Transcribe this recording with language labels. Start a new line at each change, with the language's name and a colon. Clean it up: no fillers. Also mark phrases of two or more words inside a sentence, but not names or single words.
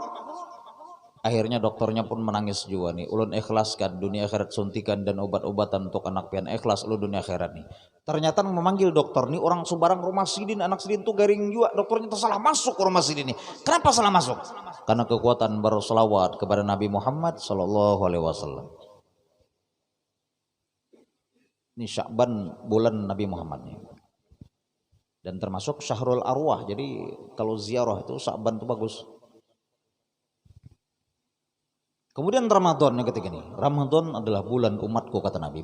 Banjar: Akhirnya dokternya pun menangis juga nih. Ulun ikhlaskan dunia akhirat suntikan dan obat-obatan untuk anak pian, ikhlas ulun dunia akhirat nih. Ternyata memanggil dokter nih orang sembarang rumah sidin, anak sidin tuh garing juga. Dokternya salah masuk ke rumah sidin nih. Kenapa salah masuk? Karena kekuatan berselawat kepada Nabi Muhammad
Arabic: صلى الله عليه وسلم.
Banjar: Ini Sya'ban bulan Nabi Muhammad nih. Dan termasuk Syahrul Arwah. Jadi kalau ziarah itu Sya'ban itu bagus. Kemudian Ramadan yang ketiga nih. Ramadan adalah bulan umatku kata Nabi.